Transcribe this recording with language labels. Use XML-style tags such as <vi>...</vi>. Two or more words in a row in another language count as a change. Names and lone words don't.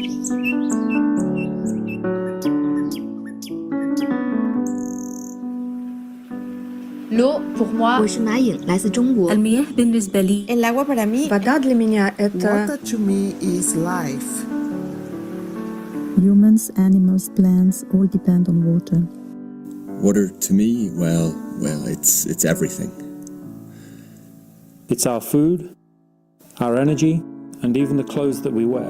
<fr>L'eau, pour moi,</fr> <zh>我是马颖，来自中国。</zh> <ar>المياه بالنسبة لي</ar> <es>El agua para mí.</es> <en>Water to me is life. Humans, animals, plants all depend on water. Water to me, well, it's everything. It's our food, our energy, and even the clothes that we wear.</en>